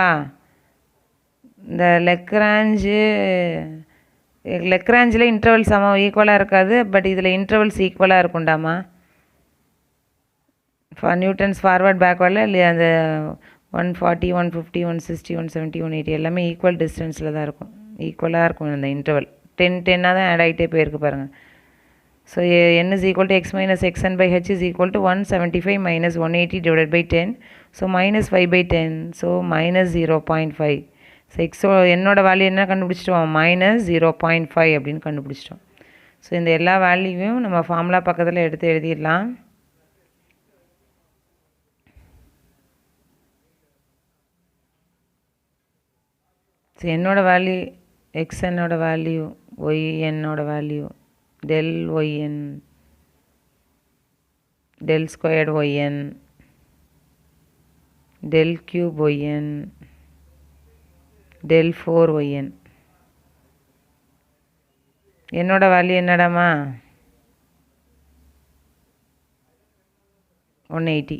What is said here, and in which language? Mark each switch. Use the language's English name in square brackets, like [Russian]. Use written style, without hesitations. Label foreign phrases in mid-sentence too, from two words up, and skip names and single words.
[Tamil] இந்த லெக்ராஞ்சில் இன்டர்வல் சமம் ஈக்குவலாக இருக்காது, பட் இதில் இன்டர்வல்ஸ் ஈக்குவலாக இருக்குண்டாமா? நியூட்டன்ஸ் ஃபார்வர்ட் பேக்வேர்டில் இல்லையா? அந்த 140, 150, 160, 170, 180 எல்லாமே ஈக்குவல் டிஸ்டன்ஸில் தான் இருக்கும், ஈக்குவலாக இருக்கும் அந்த இன்டர்வல். 10 தான் ஆட் ஆகிட்டே போயிருக்கு பாருங்கள். [English] ஸோ n is equal to x minus xn by h is equal to 175 minus 180 divided by 10. ஸோ minus 5/10. ஸோ minus 0.5. [Tamil] ஸோ என்னோட வேல்யூ என்ன கண்டுபிடிச்சிட்டோம்? minus 0.5 அப்படின்னு கண்டுபிடிச்சிட்டோம். ஸோ இந்த எல்லா வேல்யூவையும் நம்ம ஃபார்முலா பக்கத்தில் எடுத்து எழுதிடலாம். ஸோ என்னோட வேல்யூ xnோட வேல்யூ, ynோட வேல்யூ [English] del yn, del squared yn, del cube yn, del 4yn. [Tamil] என்னோட வேல்யூ என்னடாமா? 180.